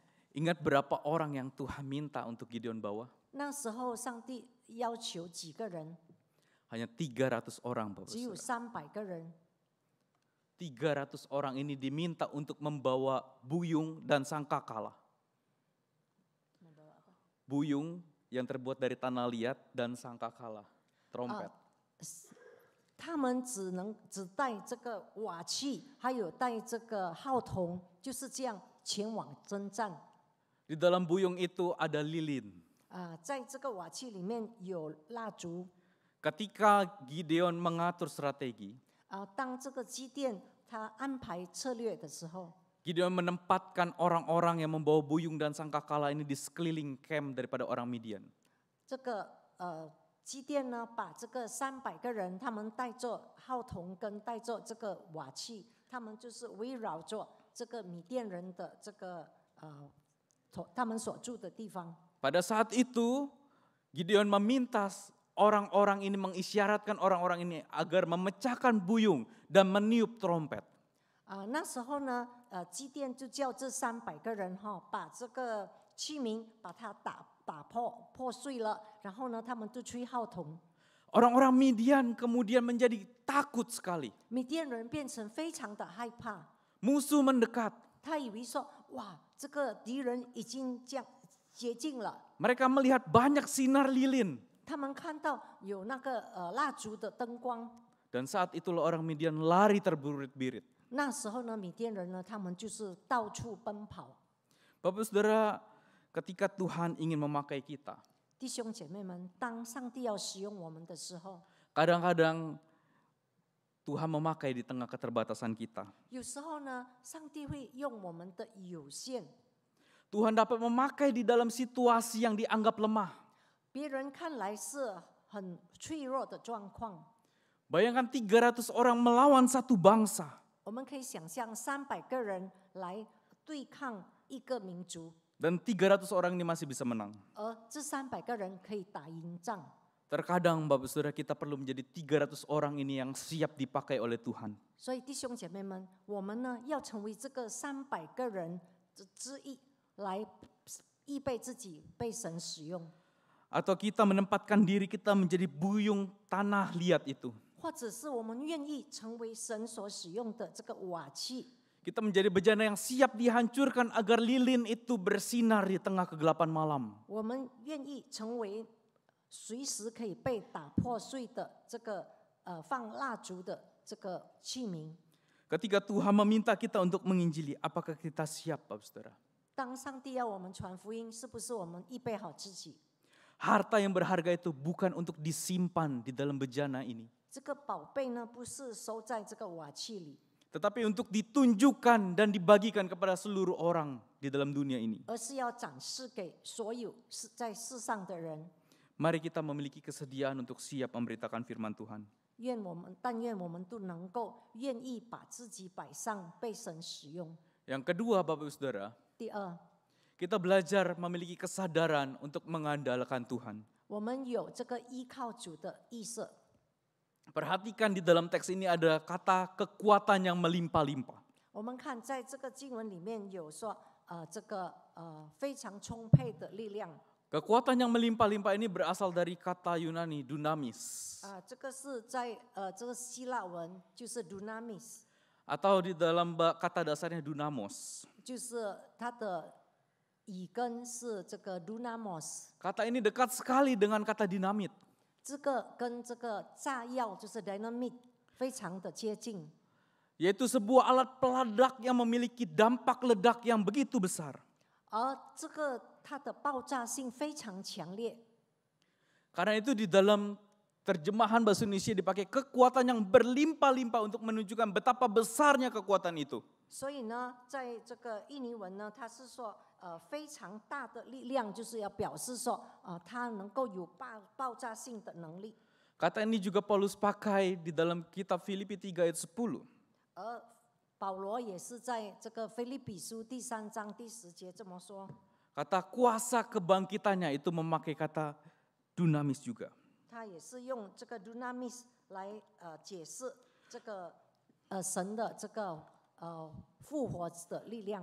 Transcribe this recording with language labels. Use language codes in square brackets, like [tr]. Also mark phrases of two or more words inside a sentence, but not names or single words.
[id] Ingat berapa orang yang Tuhan minta untuk Gideon bawa? [zh] 那时候上帝要求几个人？ [id] Hanya 300 orang, Bapak [zh] 只有 [id] Saudara. [zh] 300个人。 [id] 300 orang ini diminta untuk membawa buyung dan sangkakala. Buyung yang terbuat dari tanah liat dan sangkakala, trompet. [zh] 他们只带这个瓦器，还有带这个号筒，就是这样前往征战。 [id] Di dalam buyung itu ada lilin. [zh] 在这个瓦器里面有蜡烛。 [id] Ketika Gideon mengatur strategi, [zh] 当这个基甸他安排策略的时候， [id] Gideon menempatkan orang-orang yang membawa buyung dan sangkakala ini di sekeliling camp daripada orang Midian. [zh] 这个基甸呢，把这个300个人，他们带着号筒跟带着这个瓦器，他们就是围绕着这个米甸人的这个他们所住的地方。 [id] Pada saat itu, Gideon meminta orang-orang ini, mengisyaratkan orang-orang ini agar memecahkan buyung dan meniup trompet. [zh] 那时候呢，基甸就叫这300个人把这个器皿把它打破碎了，然后呢，他们就吹号筒。 [id] Orang-orang Midian kemudian menjadi takut sekali. [zh] 米甸人变成非常的害怕， [id] Musuh mendekat. [zh] 他以为说，哇，这个敌人已经接近了。 [id] Mereka melihat banyak sinar lilin. [zh] 他们看到有那个蜡烛的灯光， [id] Dan saat itulah orang Midian lari terbirit-birit. [zh] 那时候呢，米甸人呢，他们就是到处奔跑。 [id] Bapak Saudara, ketika Tuhan ingin memakai kita, [zh] 弟兄姐妹们，当上帝要使用我们的时候， [id] kadang-kadang Tuhan memakai di tengah keterbatasan kita. [zh] 有时候呢，上帝会用我们的有限， [id] Tuhan dapat memakai di dalam situasi yang dianggap lemah. [zh] 别人看来是很脆弱的状况。 [id] Bayangkan 300 orang melawan satu bangsa. [zh] 我们可以想象300个人来对抗一个民族， [id] Dan 300 orang ini masih bisa menang. [zh] 而这300个人可以打赢仗。 [id] Terkadang Bapak Saudara kita perlu menjadi 300 orang ini yang siap dipakai oleh Tuhan. [zh] 所以弟兄姐妹们，我们呢要成为这个300个人之一，来预备自己被神使用。 [id] Atau kita menempatkan diri kita menjadi buyung tanah liat itu. [zh] 或者是我们愿意成为神所使用的这个瓦器， [id] Kita menjadi bejana yang siap dihancurkan agar lilin itu bersinar di tengah kegelapan malam. [zh] 我们愿意成为随时可以被打破碎的这个放蜡烛的这个器皿。 [id] Ketika Tuhan meminta kita untuk menginjili, apakah kita siap, Bapak Saudara? [zh] 当上帝要我们传福音，是不是我们预备好自己？ [id] Harta yang berharga itu bukan untuk disimpan di dalam bejana ini. [zh] 这个宝贝呢，不是收在这个瓦器里， [id] tetapi untuk ditunjukkan dan dibagikan kepada seluruh orang di dalam dunia ini. [zh] 而是要展示给所有在世上的人。 [id] Mari kita memiliki kesediaan untuk siap memberitakan firman Tuhan. [zh] 但愿我们都能够愿意把自己摆上，被神使用。 [id] Yang kedua, Bapak Ibu Saudara, [zh] 第二， [id] kita belajar memiliki kesadaran untuk mengandalkan Tuhan. [zh] 我们有这个依靠主的意识。 [id] Perhatikan di dalam teks ini ada kata kekuatan yang melimpah-limpah. [zh] 我们看在这个经文里面有说，这个非常充沛的力量。 [id] Kekuatan yang melimpah-limpah ini berasal dari kata Yunani dunamis. [zh] 这个是在这个希腊文就是 dunamis， [id] Atau di dalam kata dasarnya dunamos. [zh] 就是它的语根是这个 dunamos。 [id] Kata ini dekat sekali dengan kata dinamit. [zh] 这个跟这个炸药就是 dynamite 非常的接近， [id] Yaitu sebuah alat peledak yang memiliki dampak ledak yang begitu besar. [zh] 而这个它的爆炸性非常强烈。 [id] Karena itu di dalam terjemahan bahasa Indonesia dipakai kekuatan yang berlimpah-limpah untuk menunjukkan betapa besarnya kekuatan itu. [zh] 所以呢，在这个印尼文呢，它是说非常大的力量，就是要表示说它能够有爆炸性的能力。 [id] Kata ini juga Paulus pakai di dalam kitab Filipi 3 ayat 10. [zh] 而保罗也是在这个腓立比书第3章第10节这么说， [id] Kata kuasa kebangkitannya itu memakai kata dunamis juga. [zh] 他也是用这个 dunamis 来解释这个神的这个复活的力量。